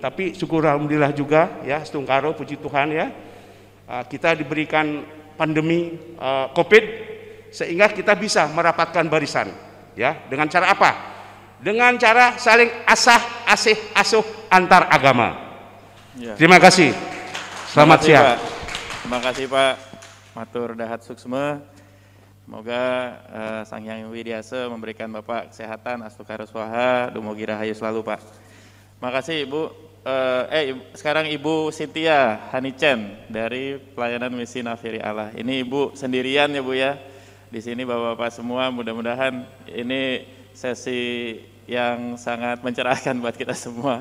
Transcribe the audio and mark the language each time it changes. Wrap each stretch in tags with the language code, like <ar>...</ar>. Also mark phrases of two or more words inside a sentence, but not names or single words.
<id>Tapi syukur alhamdulillah juga ya, setungkaro puji Tuhan ya, kita diberikan pandemi COVID sehingga kita bisa merapatkan barisan ya. Dengan cara apa? Dengan cara saling asuh antar agama ya. Terima kasih, selamat siang. Terima kasih Pak</id> <ban>Matur Dahat Suksma.</ban> <id>Semoga Sang Hyang Widiasa memberikan Bapak kesehatan,</id> <ban>astu karuswaha, dumugi rahayu</ban> <id>selalu Pak. Makasih Ibu. Sekarang Ibu Cynthia Hanicen dari Pelayanan Misi Nafiri Allah. Ini Ibu sendirian ya Bu ya. Di sini Bapak-bapak semua, mudah-mudahan ini sesi yang sangat mencerahkan buat kita semua.</id>